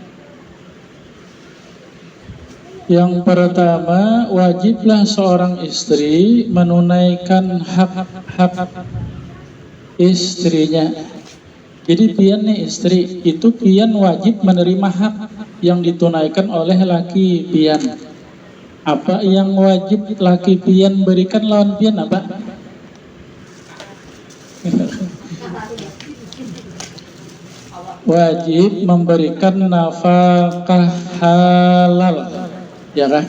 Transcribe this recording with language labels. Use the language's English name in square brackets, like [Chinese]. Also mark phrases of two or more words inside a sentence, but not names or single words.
[Indonesian] Yang pertama, wajiblah seorang istri menunaikan hak-hak istrinya. [Banjar] Jadi pian nih istri, itu pian wajib menerima hak yang ditunaikan oleh laki pian. Apa yang wajib laki pian berikan lawan pian apa? Wajib memberikan nafkah halal, ya kah?